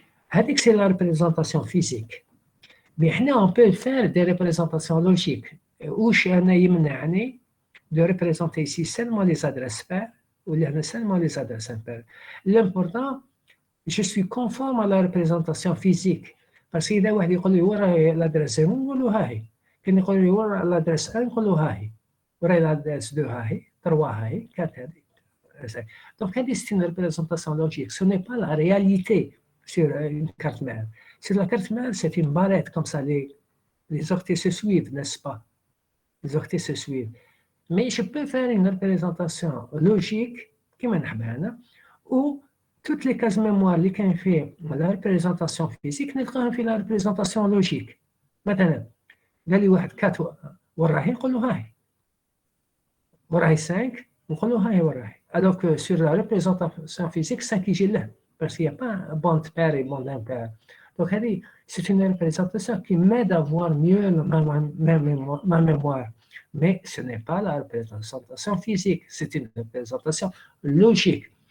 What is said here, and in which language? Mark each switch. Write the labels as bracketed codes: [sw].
[fr] هذيك c'est la représentation physique. Mais on peut faire des représentations logiques. [ar] وش أنا يمنعني [fr] de représenter ici seulement les adresses paires ou seulement les adresses impaires. L'important, je suis conforme à la représentation physique. [ar] Parce que إذا واحد يقول لي وين راهي l'adresse 0 نقول له هاهي. كان يقول لي وين l'adresse 1 نقول له هاهي. l'adresse 2 هاي 3 هاي 4 هذيك. [fr] Donc c'est une représentation logique. Ce n'est pas la réalité sur une carte mère. Sur la carte mère, c'est une barrette comme ça, les octets se suivent, n'est-ce pas? Les octets se suivent. Mais je peux faire une représentation logique qui m'en où toutes les cases mémoire qui ont fait la représentation physique [ar] نلقاهم في [fr] la représentation logique. [ar] مثلا قال لي واحد 4 وراهي نقول له هاي وراهي 5 نقول له هاي وراهي. [fr] Alors que sur la représentation physique 5 [ar] يجي له [fr] parce qu'il n'y a pas un bande paire et bande impaire. Donc c'est une représentation qui m'aide à voir mieux ma mémoire. Mais ce n'est pas la représentation physique, c'est une représentation logique.